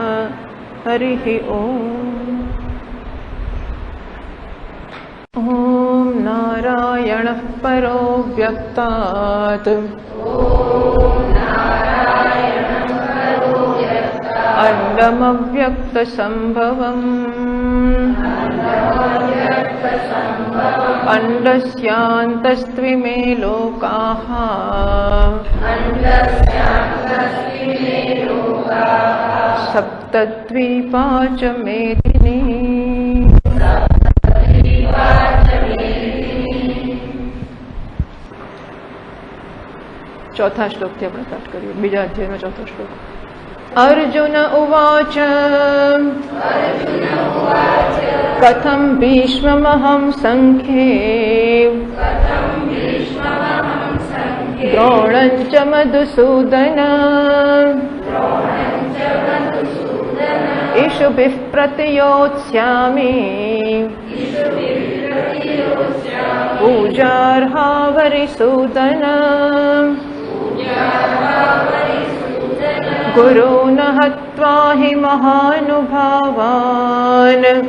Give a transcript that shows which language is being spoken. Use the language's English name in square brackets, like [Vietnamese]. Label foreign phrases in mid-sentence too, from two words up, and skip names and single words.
[Sanskrit] હરિ ઓમ. ઓમ નારાયણ પરો વ્યક્તાત અંડમવ્યક્તસંભવમ અંડસ્યાन्तस्त्विमे लोकाः सप्तद्वीपा च मेदिनी. [Gujarati] ચોથા શ્લોકથી આપણે સ્ટાર્ટ કરીએ. બીજા અધ્યાયનો ચોથો શ્લોક. [Sanskrit] अर्जुन उवाच कथं भीष्ममहं सङ्ख्ये द्रोणं च मधुसूदन इषुभिः प्रतियोत्स्यामि पूजार्हा वरिसूदन गुरून् हत्वा हि महानुभावान्